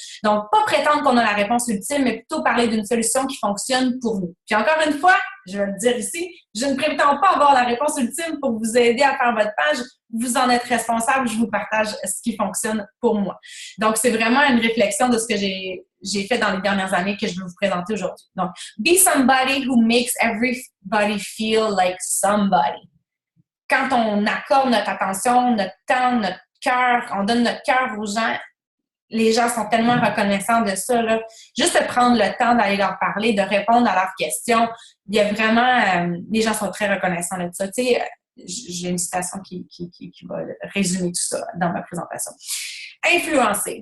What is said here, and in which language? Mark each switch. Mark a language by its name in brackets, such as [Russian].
[French] Donc, pas prétendre qu'on a la réponse ultime, mais plutôt parler d'une solution qui fonctionne pour nous. Puis encore une fois, je vais le dire ici, je ne prétends pas avoir la réponse ultime pour vous aider à faire votre page. Vous en êtes responsable, je vous partage ce qui fonctionne pour moi. Donc, c'est vraiment une réflexion de ce que j'ai fait dans les dernières années que je vais vous présenter aujourd'hui. [English] Donc, be somebody who makes everybody feel like somebody. [French] Quand on accorde notre attention, notre temps, notre cœur, on donne notre cœur aux gens, les gens sont tellement reconnaissants de ça, là. Juste de prendre le temps d'aller leur parler, de répondre à leurs questions. Il y a vraiment... les gens sont très reconnaissants de ça. Tu sais, j'ai une citation qui va résumer tout ça dans ma présentation. Influencer.